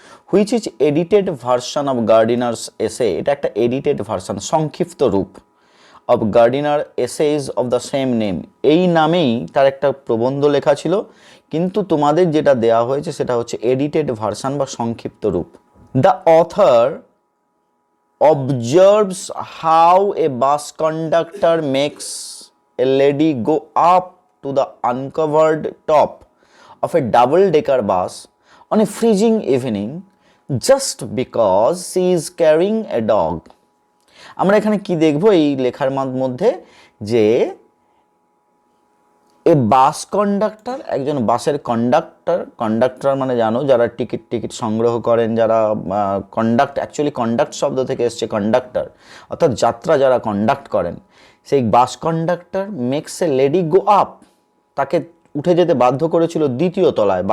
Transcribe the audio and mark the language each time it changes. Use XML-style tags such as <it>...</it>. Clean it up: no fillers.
<en>which is edited version of Gardiner's essay,</en> <bn>এটা একটা এডিটেড ভার্সন, সংক্ষিপ্ত রূপ</bn> <en>of Gardiner essays of the same name,</en> <bn>এই নামেই তার একটা প্রবন্ধ লেখা ছিল, কিন্তু তোমাদের যেটা দেয়া হয়েছে সেটা হচ্ছে এডিটেড ভার্সন বা সংক্ষিপ্ত রূপ।</bn> <en>The author observes how a bus conductor makes a lady go up to the uncovered top of a double-decker bus on a freezing evening just because she is carrying a dog.</en> <bn>আমরা এখানে কি দেখব এই লেখার মধ্যে,</bn> <en>যে a bus conductor,</en> <bn>একজন বাসের কন্ডাক্টর মানে জানো যারা টিকিট সংগ্রহ করেন, যারা অ্যাকচুয়ালি কন্ডাক্ট শব্দ থেকে এসছে কন্ডাক্টর, অর্থাৎ যাত্রা যারা কন্ডাক্ট করেন, সেই বাস conductor</bn> <en>makes a lady go up,</en> <bn>তাকে উঠে যেতে বাধ্য করেছিল দ্বিতীয় তলায়।</bn>